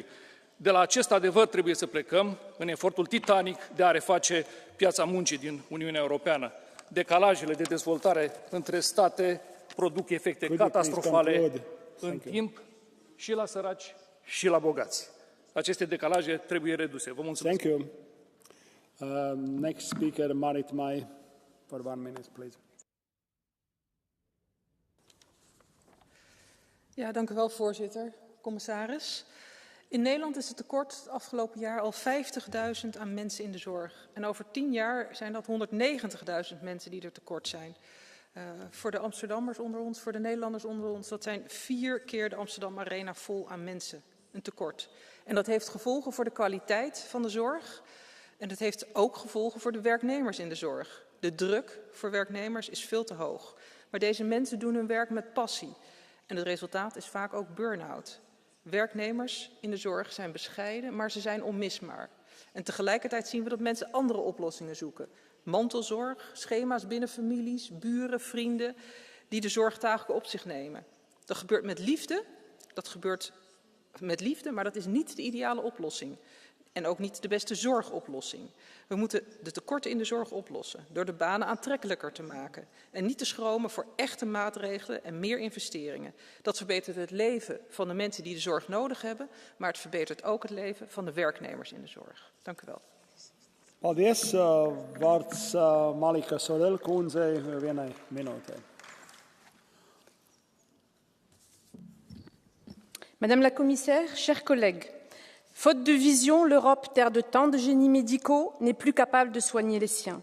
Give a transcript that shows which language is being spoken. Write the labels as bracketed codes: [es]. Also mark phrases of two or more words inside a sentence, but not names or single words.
[ro] De la acest adevăr trebuie să plecăm în efortul titanic de a reface piața muncii din Uniunea Europeană. Decalajele de dezvoltare între state produc efecte catastrofale în timp și la săraci și la bogați. Aceste decalaje trebuie reduse. Vă mulțumesc. [en] Thank you. Next speaker, Marit Mai, for 1 minute, please. [nl] Ja, dank u wel, voorzitter. Commissaris. In Nederland is het tekort het afgelopen jaar al 50.000 aan mensen in de zorg. En over 10 jaar zijn dat 190.000 mensen die er tekort zijn. Voor de Amsterdammers onder ons, voor de Nederlanders onder ons, dat zijn 4 keer de Amsterdam Arena vol aan mensen. Een tekort. En dat heeft gevolgen voor de kwaliteit van de zorg. En dat heeft ook gevolgen voor de werknemers in de zorg. De druk voor werknemers is veel te hoog. Maar deze mensen doen hun werk met passie. En het resultaat is vaak ook burn-out. Werknemers in de zorg zijn bescheiden, maar ze zijn onmisbaar. En tegelijkertijd zien we dat mensen andere oplossingen zoeken. Mantelzorg, schema's binnen families, buren, vrienden, die de zorgtaken op zich nemen. Dat gebeurt met liefde, maar dat is niet de ideale oplossing. En ook niet de beste zorgoplossing. We moeten de tekorten in de zorg oplossen door de banen aantrekkelijker te maken. En niet te schromen voor echte maatregelen en meer investeringen. Dat verbetert het leven van de mensen die de zorg nodig hebben, maar het verbetert ook het leven van de werknemers in de zorg. Dank u wel. [lv] Paldies, vārds Malika Sorel kundzei, 1 minūte. [fr] Madame la Commissaire, chers collègues, faute de vision, l'Europe, terre de tant de génies médicaux, n'est plus capable de soigner les siens.